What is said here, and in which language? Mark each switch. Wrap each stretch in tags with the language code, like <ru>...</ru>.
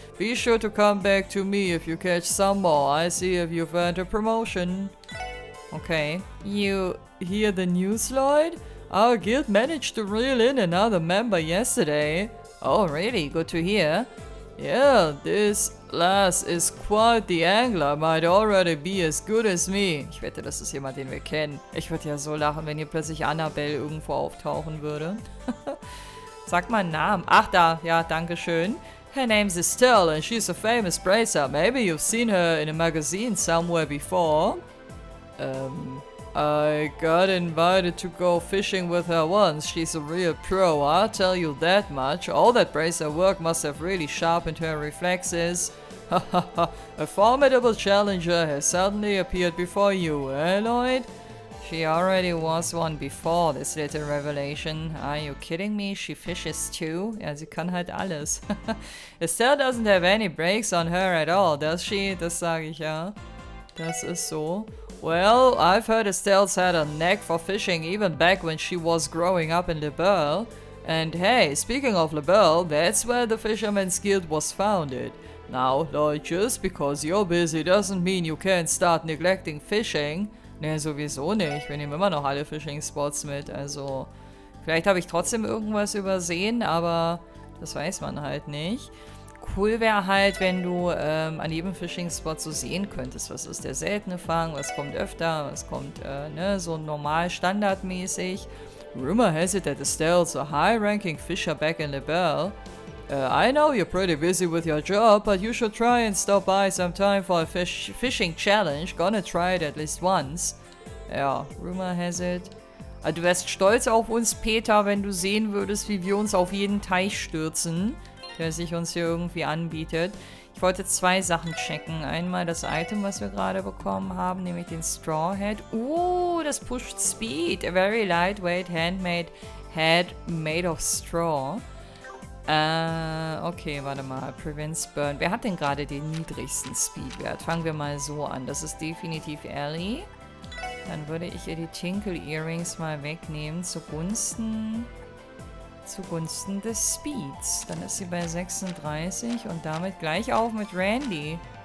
<en>Be sure to come back to me if you catch some more. I see if you've earned a promotion. Okay. You hear the news, Lloyd? Our guild managed to reel in another member yesterday. Oh, really? Good to hear. Yeah, this lass is quite the angler, might already be as good as me.</en> <de>Ich wette, das ist jemand, den wir kennen. Ich würde ja so lachen, wenn hier plötzlich Annabelle irgendwo auftauchen würde. Sag mal einen Namen. Ach, da. Ja, danke schön.</de> <en>Her name's Estelle and she's a famous bracer. Maybe you've seen her in a magazine somewhere before. I got invited to go fishing with her once. She's a real pro, I'll tell you that much. All that bracer work must have really sharpened her reflexes. A formidable challenger has suddenly appeared before you, eh, Lloyd? She already was one before this little revelation. Are you kidding me? She fishes too?</en> <de>Ja, sie kann halt alles.</de> <en>Estelle doesn't have any brakes on her at all, does she?</en> <de>Das sage ich ja. Das ist so.</de> <en>Well, I've heard Estelle's had a knack for fishing even back when she was growing up in Liberl. And hey, speaking of Liberl, that's where the Fisherman's Guild was founded. Now, Lloyd, just because you're busy doesn't mean you can't start neglecting fishing.</en> <de>Ne, sowieso nicht. Wir nehmen immer noch alle Fishing-Spots mit. Also, vielleicht habe ich trotzdem irgendwas übersehen, aber das weiß man halt nicht. Cool wäre halt, wenn du an jedem Fishing-Spot so sehen könntest, was ist der seltene Fang, was kommt öfter, was kommt ne, so normal, standardmäßig.</de> <en>Rumor has it that Estelle's a high-ranking fisher back in Liberl. I know you're pretty busy with your job, but you should try and stop by sometime for a fishing challenge. Gonna try it at least once.</en> <de>Ja,</de> <en>rumor has it.</en> <de>Also, du wärst stolz auf uns, Peter, wenn du sehen würdest, wie wir uns auf jeden Teich stürzen, der sich uns hier irgendwie anbietet. Ich wollte 2 Sachen checken. Einmal das Item, was wir gerade bekommen haben, nämlich den Straw Hat. Das pusht Speed.</de> <en>A very lightweight handmade hat made of straw.</en> <de>Okay, warte mal.</de> <en>Prevents Burn.</en> <de>Wer hat denn gerade den niedrigsten Speedwert? Fangen wir mal so an. Das ist definitiv Ellie. Dann würde ich ihr die Tinkle Earrings mal wegnehmen zugunsten des Speeds. Dann ist sie bei 36 und damit gleich auf mit Randy.</de>